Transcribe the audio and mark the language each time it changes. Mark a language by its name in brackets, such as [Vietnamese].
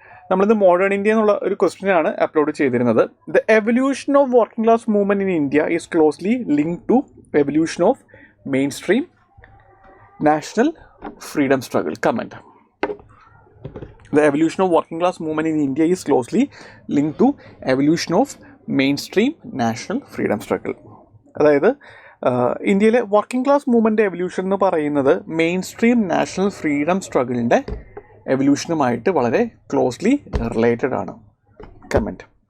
[Malayalam] നമ്മളിത് modern India എന്നുള്ള ഒരു ക്വസ്റ്റ്യനാണ് അപ്ലോഡ് ചെയ്തിരുന്നത്. [English] The evolution of working class movement in India is closely linked to evolution of main stream national freedom struggle. Comment. The evolution of working class movement in India is closely linked to evolution of mainstream national freedom struggle. [Malayalam] അതായത് ഇന്ത്യയിലെ working class movement evolution എന്ന് പറയുന്നത് main stream national freedom സ്ട്രഗിളിൻ്റെ എവല്യൂഷനുമായിട്ട് വളരെ closely related ആണ്. Comment.